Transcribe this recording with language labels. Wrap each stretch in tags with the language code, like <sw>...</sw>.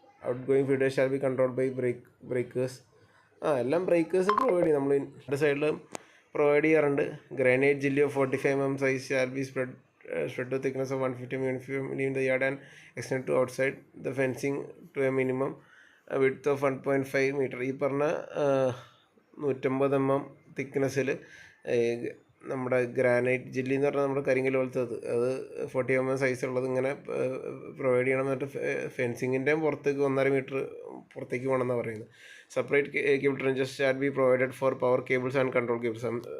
<en>Outgoing feeders shall be control by breakers.</en> <ml>എല്ലാം breakers provide ചെയ്യും. നമ്മൾ രണ്ട് സൈഡിലും പ്രൊവൈഡ് ചെയ്യാറുണ്ട്.</ml> <en>Granite jelly of 45 mm size shall be spread to thickness of 150 mm in the yard and extend to outside the fencing to a minimum width of 1.5 meter.</en> <ml>ഈ പറഞ്ഞ 150 mm തിക്നെസ്സിൽ നമ്മുടെ granite ജില്ലി എന്ന് പറഞ്ഞാൽ നമ്മുടെ കരിങ്കല്ല് പോലത്തെ അത് 40 mm സൈസുള്ളത് ഇങ്ങനെ പ്രൊവൈഡ് ചെയ്യണം. എന്നിട്ട് ഫെൻസിങ്ങിൻ്റെ പുറത്തേക്ക് 1.5 meter പുറത്തേക്ക് പോകണമെന്നാണ് പറയുന്നത്.</ml> <en>Separate cable trenches shall be provided for power cables and control cables.</en>